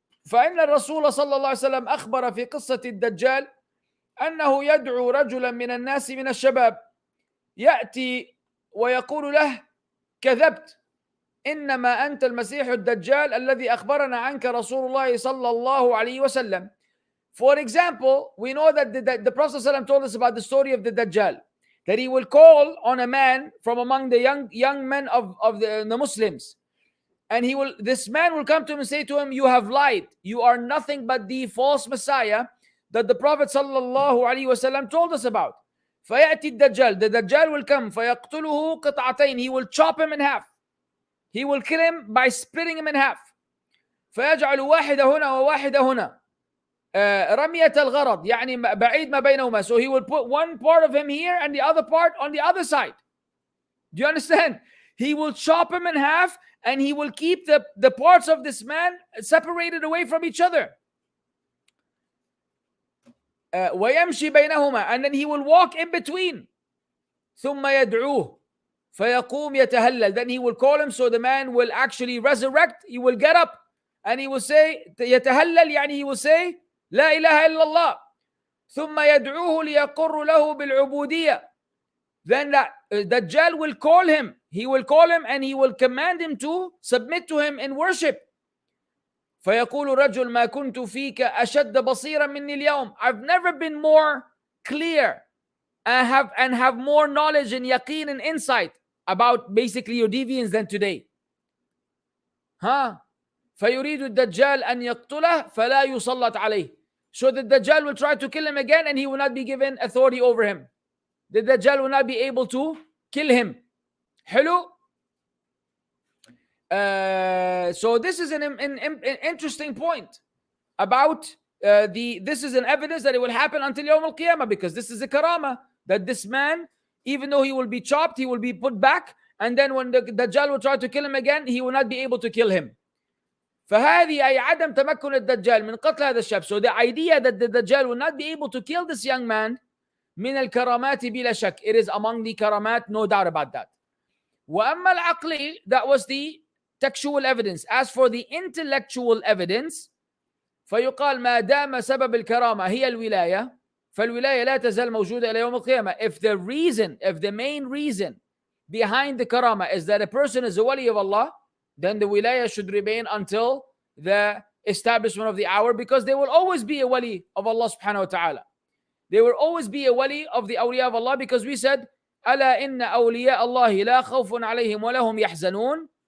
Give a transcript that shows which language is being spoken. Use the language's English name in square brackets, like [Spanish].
[Arabic] فإن الرسول صلى الله عليه وسلم أخبر في قصة الدجال أنه يدعو رجلا من الناس من الشباب يأتي ويقول له كذبت إنما أنت المسيح الدجال الذي أخبرنا عنك رسول الله صلى الله عليه وسلم. [English] For example, we know that the Prophet ﷺ told us about the story of the Dajjal, that he will call on a man from among the young men of the Muslims, and this man will come to him and say to him, you have lied, you are nothing but the false Messiah that the Prophet ﷺ told us about. [Arabic] فيأتي الدجال, [English] the Dajjal will come, [Arabic] فيقتله قطعتين, [English] he will chop him in half, he will kill him by splitting him in half. [Arabic] فيجعل واحدة هنا وواحدة هنا رمية الغرض, يعني بعيد ما بينهما. [English] So he will put one part of him here and the other part on the other side. Do you understand? He will chop him in half and he will keep the parts of this man separated away from each other. [Arabic] ويمشي بينهما, [English] and then he will walk in between. [Arabic] ثم يدعوه فيقوم يتهلل, [English] then he will call him, so the man will actually resurrect. He will get up and he will say يتهلل, يعني he will say [Arabic] لا إله إلا الله. ثم يدعوه ليقر له بالعبودية. [English] Then that Dajjal will call him. He will call him and he will command him to submit to him in worship. [Arabic] فيقول رجل ما كنت فيك أشد بصيرا مني اليوم. [English] I've never been more clear and have more knowledge and yaqeen and insight about basically your deviance than today. [Arabic] فيريد الدجال أن يقتله فلا يسلط عليه. [English] So the Dajjal will try to kill him again and he will not be given authority over him. The Dajjal will not be able to kill him. Hello? So this is an interesting point about this is an evidence that it will happen until Yawm al-Qiyamah, because this is a karama that this man, even though he will be chopped, he will be put back, and then when the Dajjal will try to kill him again, he will not be able to kill him. [Arabic] فهذه أي عدم تمكن الدجال من قتل هذا الشاب. [English] So the idea that the Dajjal will not be able to kill this young man [Arabic] من الكرامات بلا شك, [English] it is among the karamat, no doubt about that. [Arabic] وأما العقلي, [English] that was the textual evidence. As for the intellectual evidence, [Arabic] فيقال ما دام سبب الكرامة هي الولاية فالولاية لا تزال موجودة إلى يوم القيامة. [English] If the main reason behind the karama is that a person is a wali of Allah, then the wilayah should remain until the establishment of the hour, because there will always be a wali of Allah subhanahu wa ta'ala. There will always be a wali of the awliya of Allah, because we said, [Arabic] أَلَا إِنَّ أَوْلِيَاءَ اللَّهِ لَا خَوْفٌ عَلَيْهِمْ وَلَهُمْ يَحْزَنُونَ.